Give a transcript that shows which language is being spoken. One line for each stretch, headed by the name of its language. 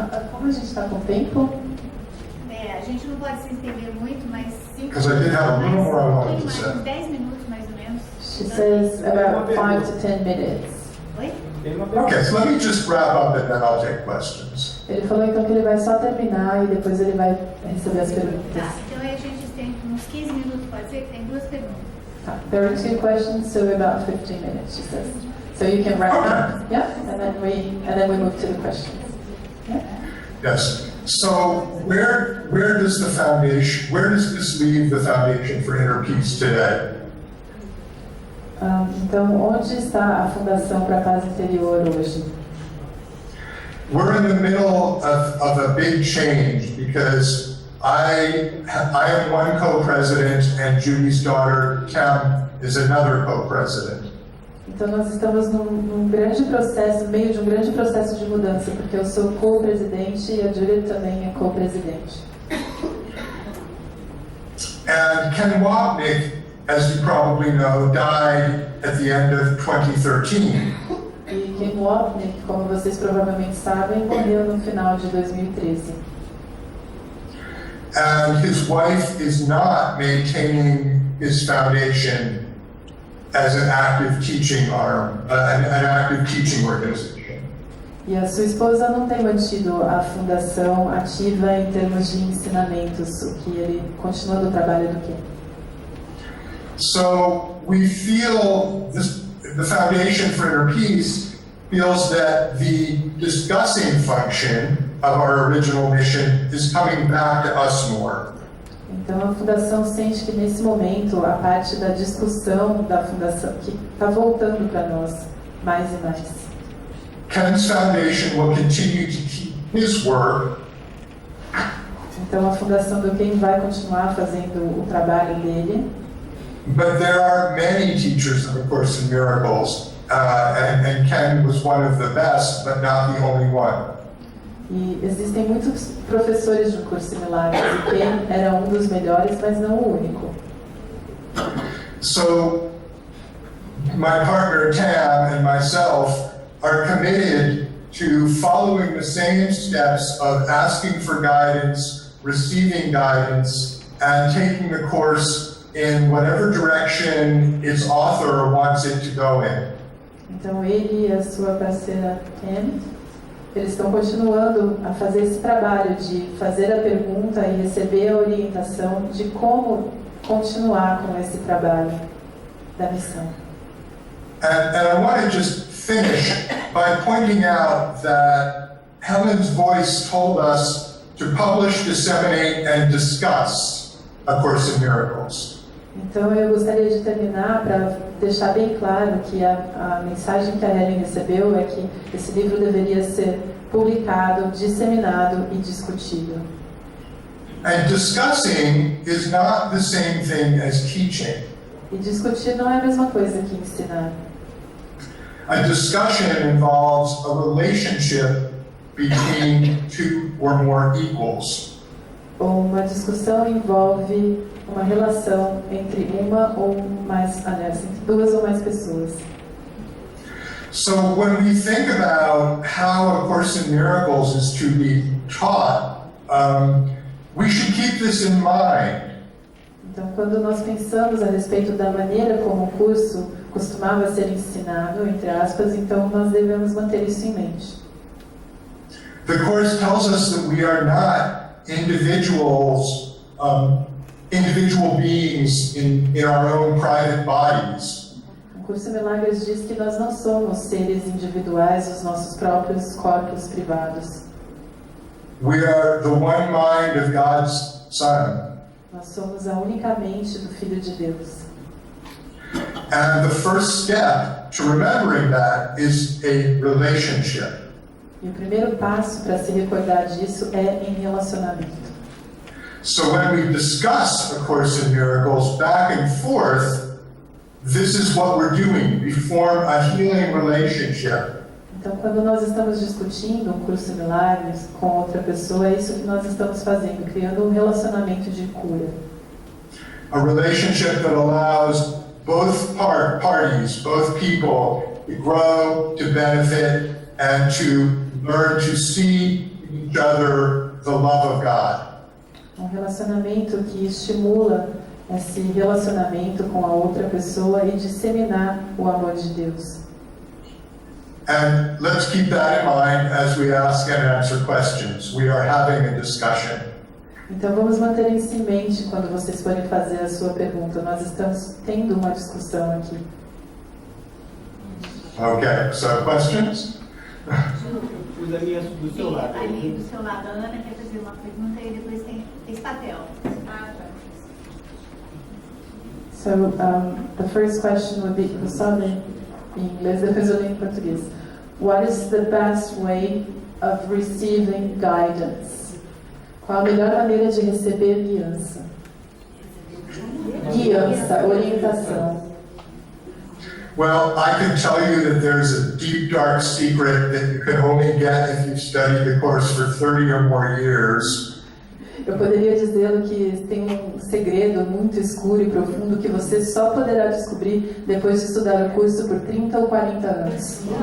Portuguese: Como a gente está com tempo? A gente não pode se entender muito, mas 5
English: Because I did have a little more I wanted to
Portuguese: uns
English: say.
Portuguese: 10 minutos mais ou menos.
English: She says about 5 to 10 minutes.
Portuguese: Oi?
English: Okay, so let me just wrap up and then I'll take questions.
Portuguese: Ele falou então que ele vai só terminar e depois ele vai receber as perguntas. Tá, então aí a gente tem uns 15 minutos, pode ser? Tem 2 perguntas.
English: There are 2 questions, so about 15 minutes, she says. So you can wrap up, yeah, and then we move to the questions. Yeah? Yes. So where does this leave the foundation for inner peace today?
Portuguese: Então, onde está a fundação para a paz interior hoje?
English: We're in the middle of a big change because I am one co-president and Judy's daughter Kim is another co-president.
Portuguese: Então nós estamos num grande processo, no meio de um grande processo de mudança, porque eu sou co-presidente e a Judy também é co-presidente.
English: And Ken Wapnick, as you probably know, died at the end of 2013.
Portuguese: E Ken Wapnick, como vocês provavelmente sabem, morreu no final de 2013.
English: And his wife is not maintaining his foundation as an active teaching arm, an active teaching organization.
Portuguese: E a sua esposa não tem mantido a fundação ativa em termos de ensinamentos, o que ele continua do trabalho do quê?
English: So we feel the foundation for inner peace feels that the discussing function of our original mission is coming back to us more.
Portuguese: Então a fundação sente que nesse momento a parte da discussão da fundação que está voltando para nós mais e mais.
English: Ken's foundation will continue to keep his work.
Portuguese: Então a fundação do Ken vai continuar fazendo o trabalho dele.
English: But there are many teachers of A Course in Miracles, and Ken was one of the best, but not the only one.
Portuguese: E existem muitos professores de um curso em Milagres, e Ken era um dos melhores, mas não o único.
English: So, my partner Tam and myself are committed to following the same steps of asking for guidance, receiving guidance, and taking the course in whatever direction its author wants it to go in.
Portuguese: Então ele e a sua parceira Ken, eles estão continuando a fazer esse trabalho de fazer a pergunta e receber a orientação de como continuar com esse trabalho da missão.
English: And I want to just finish by pointing out that Helen's voice told us to publish, disseminate, and discuss A Course in Miracles.
Portuguese: Então eu gostaria de terminar para deixar bem claro que a mensagem que a Helen recebeu é que esse livro deveria ser publicado, disseminado e discutido.
English: And discussing is not the same thing as teaching.
Portuguese: E discutir não é a mesma coisa que ensinar.
English: A discussion involves a relationship between two or more equals.
Portuguese: Uma discussão envolve uma relação entre uma ou mais, aliás, entre duas ou mais pessoas.
English: So when we think about how A Course in Miracles is to be taught, we should keep this in mind.
Portuguese: Então, quando nós pensamos a respeito da maneira como o curso costumava ser ensinado, entre aspas, então nós devemos manter isso em mente.
English: The Course tells us that we are not individuals, individual beings in our own private bodies.
Portuguese: O curso Milagres diz que nós não somos seres individuais, os nossos próprios corpos privados.
English: We are the one mind of God's Son.
Portuguese: Nós somos a única mente do Filho de Deus.
English: And the first step to remembering that is a relationship.
Portuguese: E o primeiro passo para se recordar disso é em relacionamento.
English: So when we discuss A Course in Miracles back and forth, this is what we're doing. We form a healing relationship.
Portuguese: Então, quando nós estamos discutindo um curso em Milagres com outra pessoa, é isso que nós estamos fazendo, criando um relacionamento de cura.
English: A relationship that allows both parties, both people, to grow, to benefit, and to learn to see in each other the love of God.
Portuguese: Um relacionamento que estimula esse relacionamento com a outra pessoa e disseminar o amor de Deus.
English: And let's keep that in mind as we ask and answer questions. We are having a discussion.
Portuguese: Então vamos manter isso em mente quando vocês forem fazer a sua pergunta. Nós estamos tendo uma discussão aqui.
English: Okay, so questions?
Portuguese: Usa ali do seu lado. Ali do seu lado, a Ana quer fazer uma pergunta e depois tem esse papel.
English: So, the first question would be,
Portuguese: vou só ler em inglês, depois eu leio em português.
English: What is the best way of receiving guidance?
Portuguese: Qual a melhor maneira de receber guiança? Guiança, orientação.
English: Well, I can tell you that there's a deep, dark secret that you can only get if you've studied the course for 30 or more years.
Portuguese: Eu poderia dizê-lo que tem um segredo muito escuro e profundo que você só poderá descobrir depois de estudar o curso por 30 ou 40 anos.